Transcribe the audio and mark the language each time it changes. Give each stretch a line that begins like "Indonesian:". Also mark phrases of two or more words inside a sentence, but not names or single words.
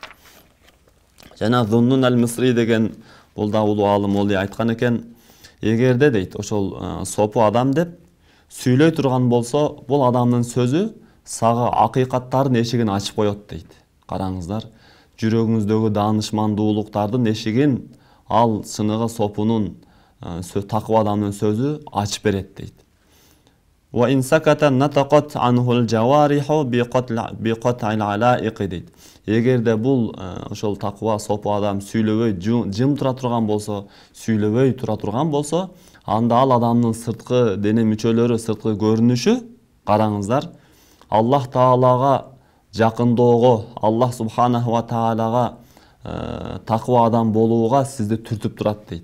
Kyrgyz: Жана Зуннун ал-Мисри деген бул да улуу аалым олия айткан экен, эгерде дейт, ошол сопу адам деп сүйлөй турган болсо, бул адамдын сөзү сага акыйкаттардын эшигин ачып коет дейт. Караңыздар, жүрөгүңүздөгү даанышмандуулуктардын эшигин ал чыныгы сопунун, таква адамдын сөзү ачып берет дейт.
Arabic: وإن سكت نطقت عنه الجوارح بقطع العلائق дейт.
Kyrgyz: Эгерде бул ошол таква сопу адам сүйлөбөй, жым тура турган болсо, сүйлөбөй тура турган болсо, анда ал адамдын сырткы дене мүчөлөрү, сырткы көрүнүшү, караңыздар,
Arabic: الله تعالى
Kyrgyz: жакындоого,
Arabic: الله سبحانه وتعالى
Kyrgyz: таква адам болууга сизди түртүп турат дейт.